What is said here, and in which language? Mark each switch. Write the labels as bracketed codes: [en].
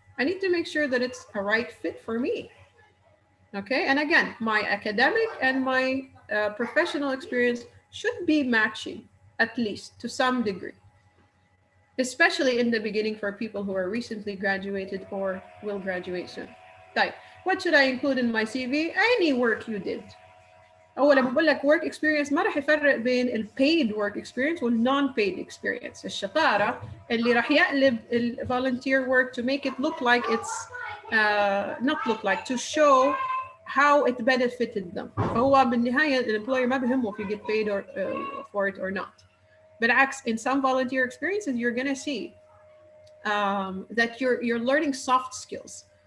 [en] I need to make sure that it's a right fit for me. Okay, and again, my academic and my professional experience should be matching, at least to some degree, especially in the beginning for people who are recently graduated or will graduate soon. Right. What should I include in my CV? Any work you did. [ar] أول لما بقول لك work experience ما راح يفرق بين ال [en] paid work experience [ar] وال non paid experience. الشطارة اللي راح يقلب ال [en] volunteer work to make it look like it's not look like, to show how it benefited them. [ar] فهو بالنهاية الemployer ما بهمه [en] if you get paid or for it or not. [ar] بالعكس, [en] in some volunteer experiences you're gonna see that you're learning soft skills.